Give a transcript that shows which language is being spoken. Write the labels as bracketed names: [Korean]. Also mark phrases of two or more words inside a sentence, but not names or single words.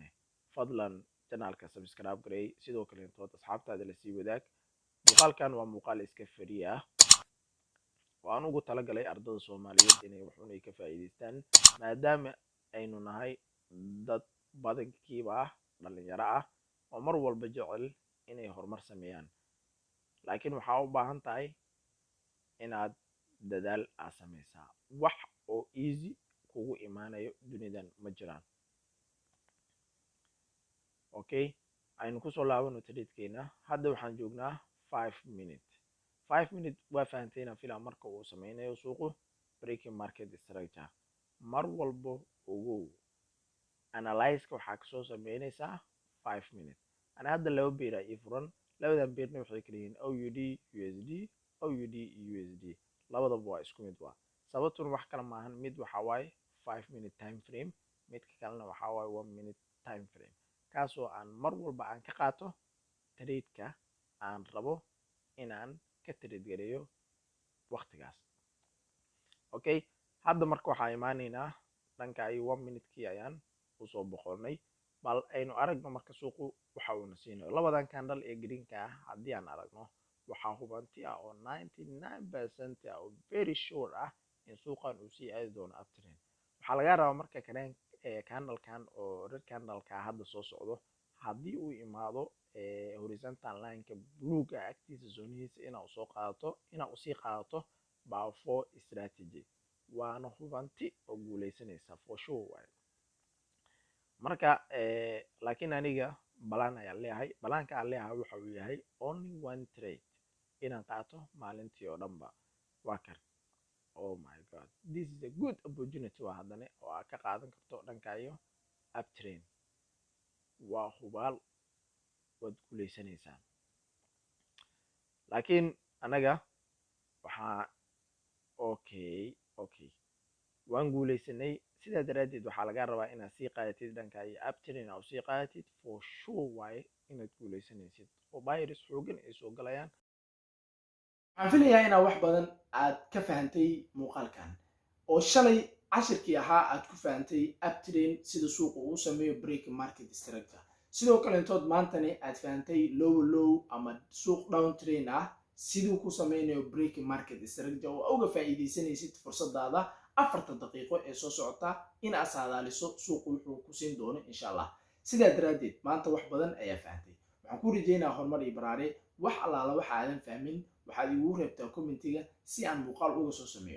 [Somali] fadlan janaalka subscribe gareey sidoo kale intood asxaabtaada la sii wadaag muuqaalkan waa muuqaal iska free ah oo aan ugu talagalay ardada Soomaaliyeed inay waxun ay ka faa'iideystaan maadaama aynu nahay dad badankiiba ah dhalinyaro ah oo mar walba jecel inay horumar sameeyaan laakiin waxaa u baahan tahay inaad dadaal aad sameysaa wax oo easy kugu imaanayo dunidan ma jiraan okay aynu kusoo laabano trade-keena hadda waxaan joognaa 5 minutes waa fahanteena filaa marka uu sameynayo suuqu [English] breaking market structure [Somali] mar walbo ogow analyze-ka waxaa kasoo sameynaysaa 5 minutes ana hadda laba beera ii furan labadan beerna waxay kala yihiin OUD USD labadaba waa isku mid waa sababtuna wax kala maahan mid waxa waaye [English] 5 minute time frame [Somali] midka kalena waxaa waaye [English] 1 minute time frame [Somali] kaasoo aan mar walba aan ka qaato trade-ka aan rabo inaan ka trade gareeyo waqtigaas. Okay, hadda marka waxaa imaanaynaa dhanka ay 1 minute-kii ayaan usoo boqonnay bal aynu aragno marka suuqu waxa uu na siinayo labadan candle ee greenka ah haddii aan aragno waxaa hubanti ah oo 99% ah oo [English] very sure [Somali] ah in suuqan uu sii aadi doono uptrend. waxaa laga rabaa marka candlekan oo red candleka hadda soo socdo haddii uu imaado [English] horizontal line-ka [Somali] bluega agtiisa zonihiisa inaa usii qaadato [English] power 4 strategy [Somali] waana hubanti oo guuleysanaysa [English] for sure [Somali] waaye. marka laakiin aniga balaan ayaan leeyahay balaanka aan leeyahay waxa uu yahay [English] only one trade [Somali] inaan qaato maalintii oo dhanba waa kan. [English] Oh my god, this is a good opportunity [Somali] waa haddana oo aad ka qaadan karto dhanka iyo uptrend waa hubaal waad guuleysanaysaan. laakiin anaga waxaa okay waan guuleysanay sidaa daraaddeed waxaa laga rabaa inaad sii qaadatid dhanka iyo uptrend aad sii qaadatid [English] for sure [Somali] waaye inaad guuleysanaysid oo buyers xoogan ay soo galayaan. waxaan filayaa inaad wax badan aad ka fahantay muuqaalkan oo shalay cashirkii ahaa aad ku fahantay uptrend sida suuqa uu sameeyo [English] break market structure. [Somali] sidoo kale intood maantani aad fahantay low ama suuq [English] down trend [Somali] ah siduu ku sameynayo [English] break market structure [Somali] oo uga faa'iideysanaysid fursadaada 4 daqiiqo ee soo socota in aad saadaaliso suuqu wuxuu ku siin doono [Arabic] insha Allah. [Somali] sidaa daraaddeed maanta wax badan ayaa fahantay. waxaan ku rajeynayaa horumar iyo baraare. wax allaala waxa aadan fahmin waxaad igu reebtaa commentiga si aan muuqaal uga soo sameeyo.